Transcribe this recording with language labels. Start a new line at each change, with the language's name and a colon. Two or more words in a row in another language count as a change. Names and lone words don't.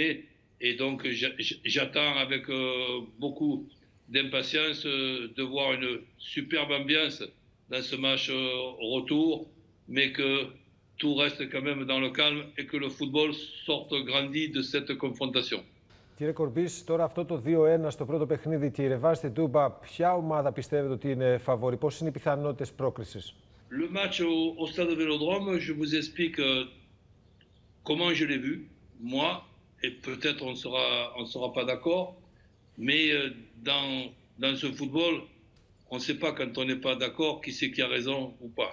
French: Et donc j'attends avec beaucoup d'impatience de voir une superbe ambiance dans ce match retour, mais que tout reste quand même dans le calme et que le football sorte grandi de cette confrontation.
Greek: Κύριε Κορμπής, τώρα αυτό το 2-1 στο πρώτο παιχνίδι και η ρεβάνς στην Τούμπα, ποια ομάδα πιστεύετε ότι είναι φαβορή, πώς είναι οι πιθανότητες πρόκρισης?
French: Le match au stade Vélodrome, je vous explique comment je l'ai vu, moi, et peut-être on sera pas d'accord, mais dans ce football, on ne sait pas quand on n'est pas d'accord qui c'est qui a raison ou pas.